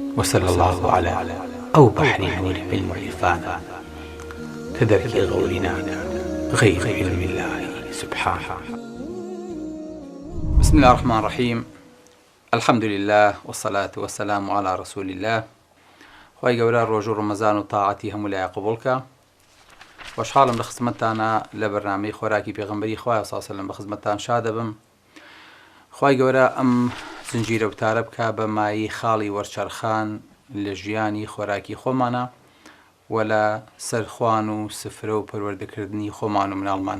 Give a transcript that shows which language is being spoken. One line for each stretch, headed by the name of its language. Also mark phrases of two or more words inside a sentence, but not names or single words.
Arabic: وصلى الله على أو بحر نور العلم عرفانا كدرك غورنا غير علم الله سبحانه. بسم الله الرحمن الرحيم. الحمد لله والصلاة والسلام على رسول الله.
Central Kurdish: خوای گەورە ڕۆژ و ڕەمەزان و تاعەتی هەموو لایە قبوڵکە. وەشحاڵم لە خزمەتتانە لە بەرنامەی خۆراکی پێغەمبەری خوای
Arabic: صلی الله علیه و سلم
Central Kurdish: بە خزمەتتان شاد دەبم. خوای گەورە ئەم زنجیرە وتارە بکە بە مایی خاڵی وەرچەرخان لە ژیانی خۆراکی خۆمانە و لە سەرخوان و سفرە و پەروەردەکردنی خۆمان و مناڵمانە.